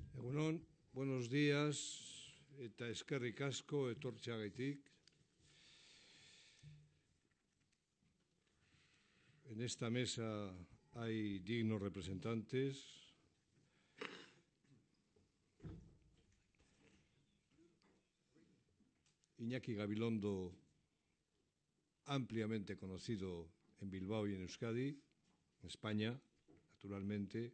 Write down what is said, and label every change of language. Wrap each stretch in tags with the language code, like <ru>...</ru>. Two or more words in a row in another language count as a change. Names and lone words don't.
<es>Bueno, buenos días,</es> <eu>eta eskerrik asko etortzeagatik.</eu> <es>En esta mesa hay dignos representantes. Iñaki Gabilondo, ampliamente conocido en Bilbao y en Euskadi, en España, naturalmente.</es>